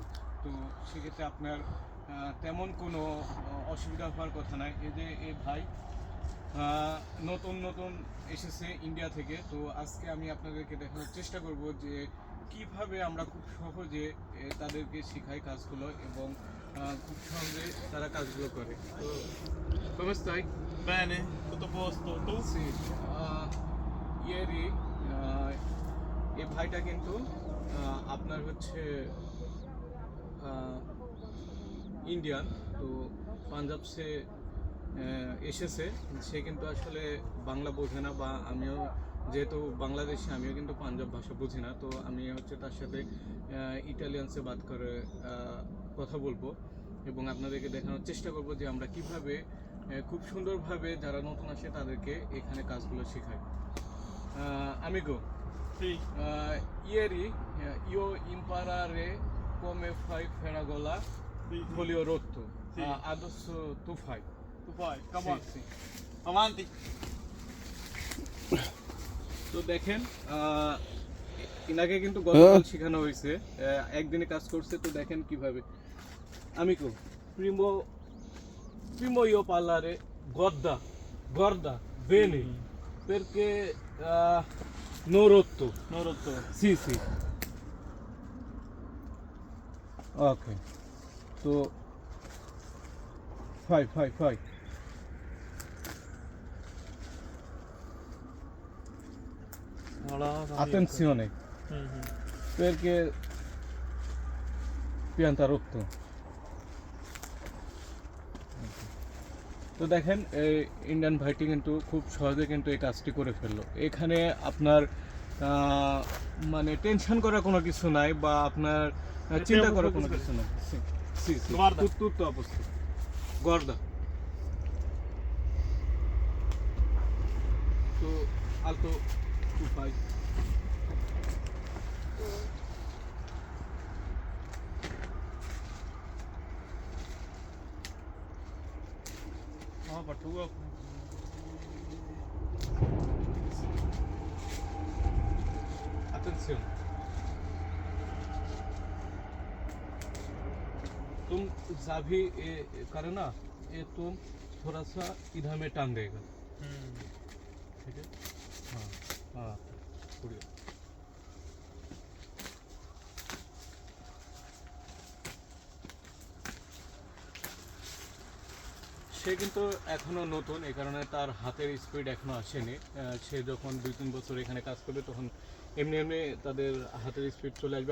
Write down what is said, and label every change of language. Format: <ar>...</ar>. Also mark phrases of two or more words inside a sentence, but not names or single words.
<bn>তো সেক্ষেত্রে আপনার তেমন কোনো অসুবিধা হওয়ার কথা নাই। এই যে এ ভাই নতুন নতুন এসেছে ইন্ডিয়া থেকে, তো আজকে আমি আপনাদেরকে দেখানোর চেষ্টা করব যে কিভাবে আমরা খুব সহজে তাদেরকে শেখাই কাজগুলো, এবং খুব সহজে তারা কাজগুলো করে।</bn> <it>তো come stai? Bene, tutto a posto. Tu? Sì, ieri</it> <bn>এই ভাইটা কিন্তু আপনার হচ্ছে ইন্ডিয়ান, তো পাঞ্জাব সে এসেছে। সে কিন্তু আসলে বাংলা বোঝে না, বা আমিও যেহেতু বাংলাদেশি, আমিও কিন্তু পাঞ্জাব ভাষা বুঝি না। তো আমি হচ্ছে তার সাথে ইটালিয়ানসে বাদ করে কথা বলবো, এবং আপনাদেরকে দেখানোর চেষ্টা করব যে আমরা কিভাবে খুব সুন্দরভাবে যারা নতুন আসে তাদেরকে এখানে কাজগুলো শেখাই।</bn> <it>Amico, Sì. ieri io imparare come fai feragola Sì. folio rotto. Sì. Adesso tu fai. Tu fai, come Sì, on. sì. Avanti.</it> <bn>তো দেখেন, ইনাকে কিন্তু গতকাল শেখানো হয়েছে, একদিনে কাজ করছে। তো দেখেন কিভাবে।</bn> <it>Amico, primo io parlare gorda bene, perché non rotto. Non rotto. Sì, sì. Ok. তো fai. Attenzione, perché pianta rotto.</it> <bn>তো দেখেন, এই ইন্ডিয়ান ভাইটি কিন্তু খুব সহজে কিন্তু এই কাজটি করে ফেললো। এখানে আপনার মানে টেনশন করার কোনো কিছু নাই, বা আপনার চিন্তা করার কোনো কিছু নাই।</bn> <it>Guarda. tutto a posto. Guarda. তো alto tu fai. No, per tu. Attenzione.</it> <hi>तुम चाबी करो ना, ये तुम थोड़ा सा इधर में टांग देगा, ठीक है? हाँ बढ़िया।</hi> <bn>সে কিন্তু এখনো নতুন, এই কারণে তার হাতের স্পিড এখনো আসেনি। সে যখন 2-3 বছর এখানে কাজ করবে তখন এমনি এমনি তাদের হাতের স্পিড চলে আসবে।</bn>